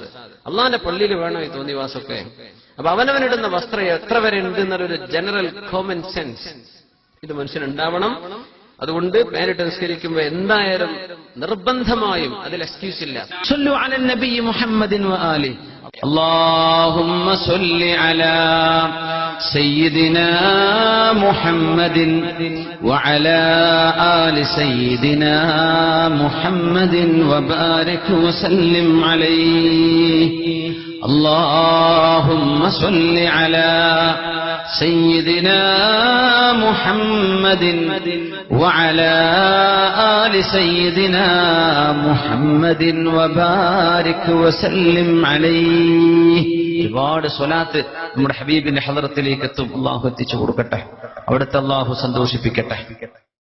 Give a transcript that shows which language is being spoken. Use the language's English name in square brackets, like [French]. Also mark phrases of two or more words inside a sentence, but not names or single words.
[Malayalam] അള്ളാന്റെ പള്ളിയിൽ വേണോ ഈ തോന്നിവാസമൊക്കെ? അപ്പൊ അവനവനിടുന്ന വസ്ത്രം എത്ര വരെ ഉണ്ട് എന്നൊരു [English] general common sense [Malayalam] ഇത് മനുഷ്യനുണ്ടാവണം. അതുകൊണ്ട് പേരിട്ട് നിസ്കരിക്കുമ്പോ എന്തായാലും നിർബന്ധമായും അതിൽ എക്സ്ക്യൂസ് ഇല്ല. [Arabic] صلوا على النبي محمد وآلِ. اللهم صل على سيدنا محمد وعلى آل سيدنا محمد وبارك وسلم عليه. اللهم صل على سيدنا محمد وعلى آل سيدنا محمد وبارك وسلم عليه. [Malayalam] ഒരുപാട് സ്വലാത്ത് നമ്മുടെ ഹബീബിന്റെ ഹളറത്തിലേക്ക് എത്തും. അള്ളാഹു എത്തിച്ചു കൊടുക്കട്ടെ, അവിടുത്തെ അള്ളാഹു സന്തോഷിപ്പിക്കട്ടെ.